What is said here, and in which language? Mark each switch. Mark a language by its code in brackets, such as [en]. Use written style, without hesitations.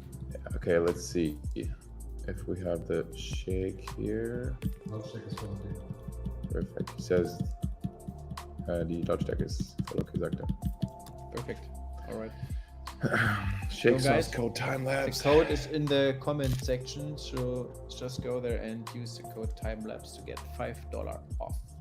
[en] Yeah, okay, let's see if we have the shake here. [de] Lautstärke ist voll okay. [en] Perfect. He says [de] die Lautstärke ist voll okay, sagt er. [en] Perfect. All right. Shake So, guys, sauce code time The lapse. code is in the comment section, so just go there and use the code timelapse to get $5 off.